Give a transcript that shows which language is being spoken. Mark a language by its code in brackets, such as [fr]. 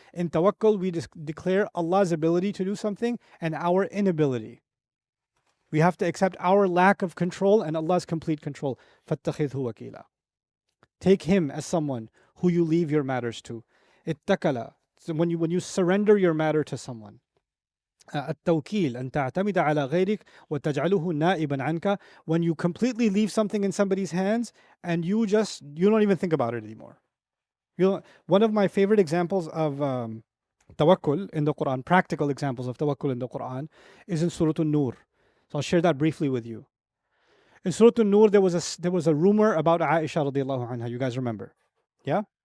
[en] In tawakkul, we declare Allah's ability to do something and our inability. We have to accept our lack of control and Allah's complete control. [ar] فَاتَّخِذْهُ وَكِيلًا. [en] Take him as someone who you leave your matters to. [ar] اتكل. [en] So when you surrender your matter to someone. [ar] التوكيل أن تعتمد على غيرك وتجعله نائبا عنك. [en] When you completely leave something in somebody's hands and you don't even think about it anymore. One of my favorite examples of tawakkul in the Quran, practical examples of tawakkul in the Quran, is in Surah Al-Nur. So I'll share that briefly with you. In Surah Al-Nur, there was a rumor about Aisha radiallahu anha. You guys remember? Yeah?